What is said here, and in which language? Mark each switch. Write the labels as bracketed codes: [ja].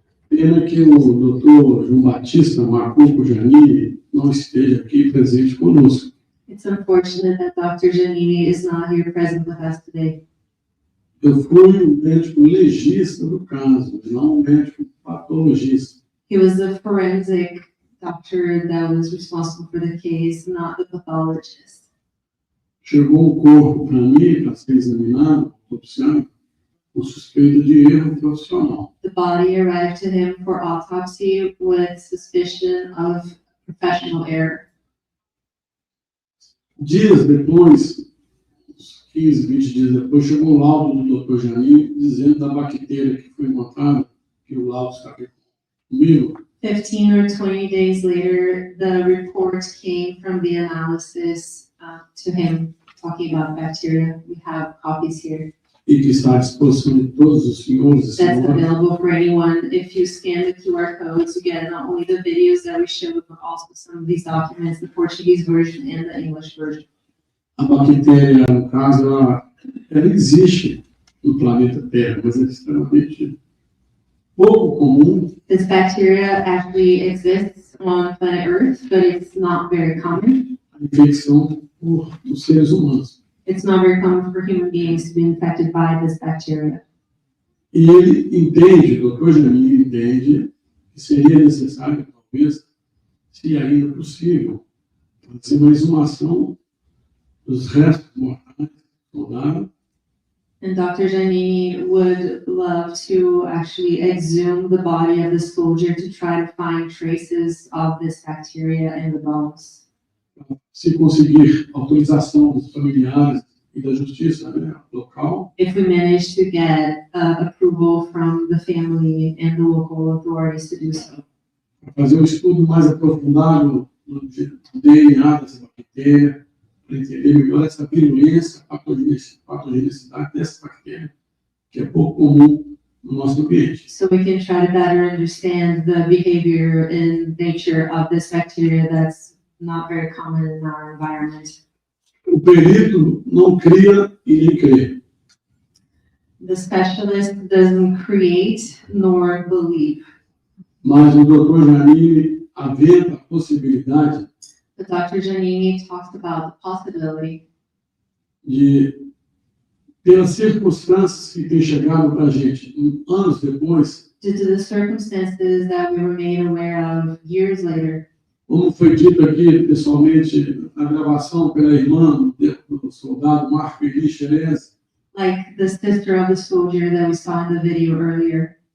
[pt] Pena que o doutor João Batista Marco Janine não esteja aqui presente conosco. [en] It's unfortunate that Dr. Giannini is not here present with us today. [pt] Eu fui um médico legista do caso, não um médico patologista. [en] He was the forensic doctor that was responsible for the case, not the pathologist. [pt] Chegou um corpo para mim, para ser examinado, autopsiado, com suspeita de erro profissional. [en] The body arrived to him for autopsy with suspicion of professional error. [pt] Dias depois, uns 15, 20 dias depois, chegou o laudo do Dr. Janine dizendo da bactéria que foi encontrada, que o laudo está aqui comigo. [en] 15 or 20 days later, the report came from the analysis to him talking about bacteria. We have copies here. [pt] E que está à disposição de todos os senhores e [en] That's [pt] senhoras. [en] available for anyone. If you scan the QR codes, you get not only the videos that we showed, but also some of these documents, the Portuguese version and the English version. [pt] A bactéria, no caso, ela existe no planeta Terra, mas é extremamente pouco comum. [en] This bacteria actually exists on planet Earth, but it's not very common. [pt] A infecção por seres humanos. [en] It's not very common for human beings to be infected by this bacteria. [pt] E ele entende, o Dr. Janine entende, que seria necessário, talvez, se ainda possível, fazer uma exumação dos restos mortais do soldado. [en] And Dr. Giannini would love to actually exhume the body of the soldier to try to find traces of this bacteria in the bones. [pt] Se conseguir autorização dos familiares e da justiça, né, local. [en] If we manage to get approval from the family and the local authorities to do so. [pt] Fazer um estudo mais aprofundado do DNA dessa bactéria, para entender melhor essa virulência, a patogenicidade dessa bactéria, que é pouco comum no nosso ambiente. [en] So we can try to better understand the behavior and nature of this bacteria that's not very common in our environment. [pt] O perito não cria e nem crê. [en] The specialist doesn't create nor believe. [pt] Mas o Dr. Janine aventa a possibilidade [en] But Dr. Giannini talks about the possibility [pt] de, pelas circunstâncias que têm chegado para a gente anos depois, [en] due to the circumstances that we were made aware of years later. [pt] como foi dito aqui pessoalmente na gravação pela irmã do soldado Marco Elixerez, [en] Like the sister of the soldier that we saw in the video earlier,